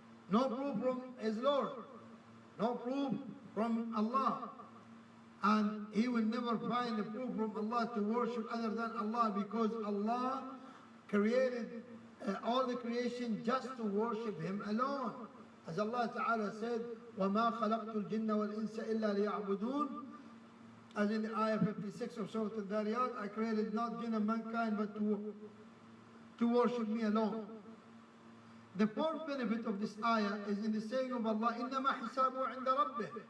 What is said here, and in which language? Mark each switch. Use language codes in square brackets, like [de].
[en] No proof from his Lord. No proof from Allah. And he will never find a proof from Allah to worship other than Allah, because Allah created all the creation just to worship Him alone. As Allah Ta'ala said, [ar] وَمَا خَلَقْتُ الْجِنَّ وَالْإِنسَ إِلَّا لِيَعْبُدُونَ. [en] As in the ayah 56 of Surah Al-Dariyat, I created not jinn and mankind but to worship me alone. The fourth benefit of this ayah is in the saying of Allah, [ar] إِنَّمَا حِسَابُهُ عِنْدَ رَبِّهِ.